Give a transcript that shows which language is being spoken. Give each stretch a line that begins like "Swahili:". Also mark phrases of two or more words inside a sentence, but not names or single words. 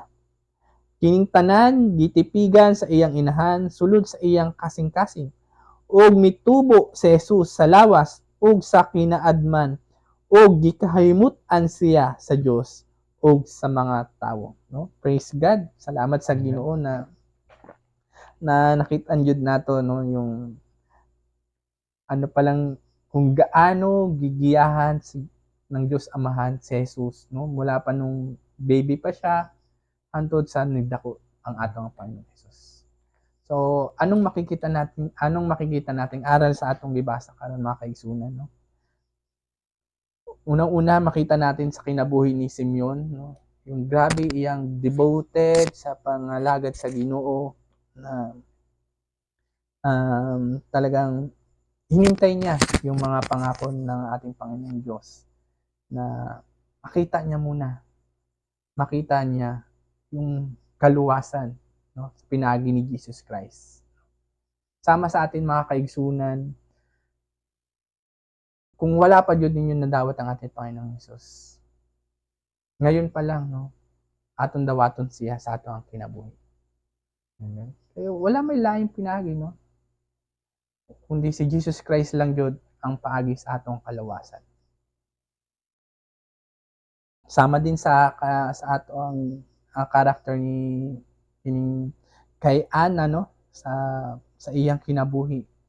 Cebuano: Kining tanan gitipigan sa iyang inahan sulod sa iyang kasing-kasing. Ug mitubo si Jesus sa lawas ug sa kinaadman ug gikahimut-an siya sa Dios ug sa mga tawo, no? Praise God. Salamat sa Ginoo na nakit-an jud nato, no,
Filipino: yung ano pa lang kung gaano gigiyahan ng Diyos Amahan si Jesus, no? Mula pa nung baby pa siya
Cebuano: hangtod sa nagdako ang atong Panginoon Jesus.
Filipino: So, anong makikita nating aral
Cebuano: sa atong gibasa karon mga kaigsunan,
Filipino: no? Unang-una makita natin sa kinabuhi ni Simeon, no? Yung grabe
Cebuano: iyang devoted sa pangalagad sa Ginoo
Filipino: na talagang hinintay niya yung mga pangako ng ating Panginoong Diyos na makita niya yung kaluwasan, no, sa pinagi ni Jesus Christ.
Cebuano: Sama sa atin mga kaigsunan, kung wala pa jud ninyo nadawat ang ating Panginoong Jesus,
Filipino: ngayon pa lang,
Cebuano: no, aton dawaton siya sa ato ang kinabuhi. Amen. Kaya wala may laing pinagi, no, kundi si Jesus Christ lang jud ang paagi sa atong kalawasan. Sama din sa atong character ni kay Ana, no, sa iyang kinabuhi.